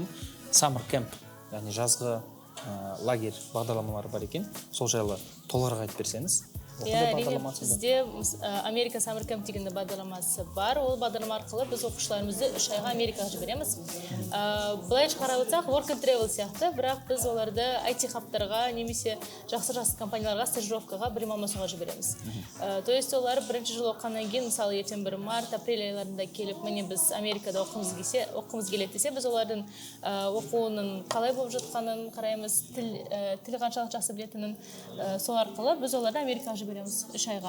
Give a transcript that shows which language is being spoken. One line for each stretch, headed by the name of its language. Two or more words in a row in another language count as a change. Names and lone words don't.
English: Summer camp,
Kazakh: яғни жазғы лагерь бағдарламалары бар екен. Сол жайлы толығырақ айтып берсеңіз. Иә, әрине, бізде Америка Summer Camp деген бағдарламасы бар. Ол бағдарлама арқылы біз оқушыларымызды 3 айға Америкаға жібереміз. Былайша қарап отырсақ,
English: work and travel
Kazakh: сияқты, бірақ біз оларды IT хабтарға немесе жақсы компанияларға стажировкаға білім алмасуға жібереміз.
Russian: То есть
Kazakh: олар бірінші жыл оқығаннан кейін, мысалы ертең бір март, апрель айларында келіп, міне біз Америкада оқымыз келеді десе, біз олардың оқуының қалай болып жатқанын қараймыз, тіл қаншалық жақсы білетінін, сол арқылы біз оларды Америкаға жібереміз 3 айға.